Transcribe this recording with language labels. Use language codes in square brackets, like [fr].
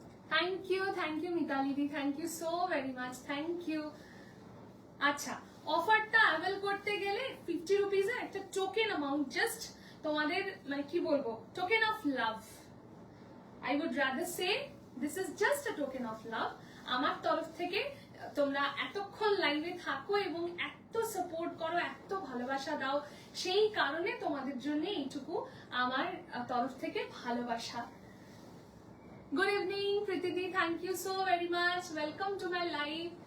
[en] Thank you Mitali di, thank you so very much, thank you. [bn] আচ্ছা, অফারটা avail করতে গেলে 50 রুপিজের একটা টোকেন অ্যামাউন্ট, জাস্ট তোমাদের মানে কি বলবো, [en] Token of love. I would rather say this is just a token of love. [bn] আমার তরফ থেকে তোমরা এতক্ষণ লাইভে থাকো এবং এত সাপোর্ট করো, এত ভালোবাসা দাও, সেই কারণে তোমাদের জন্য এইটুকু আমার তরফ থেকে ভালোবাসা। [en] Good evening প্রীতিদি, thank you so very much, welcome to my live.